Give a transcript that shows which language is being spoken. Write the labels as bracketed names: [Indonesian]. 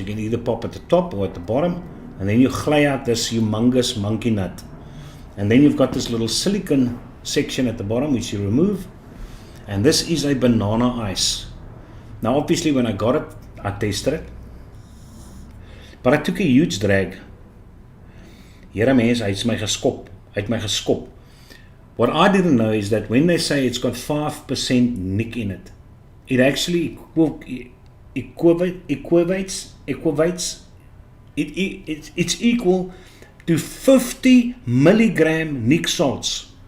[English] You can either pop at the top or at the bottom, and then you glide out this humongous monkey nut. And then you've got this little silicone section at the bottom which you remove, And this is a banana ice. Now obviously when I got it, I tasted it. But I took a huge drag. [Afrikaans] Here mens, hy het my geskop. [English] What I didn't know is that when they say it's got 5% nic in it, it actually equates, it's equal to 50 milligram nic salts.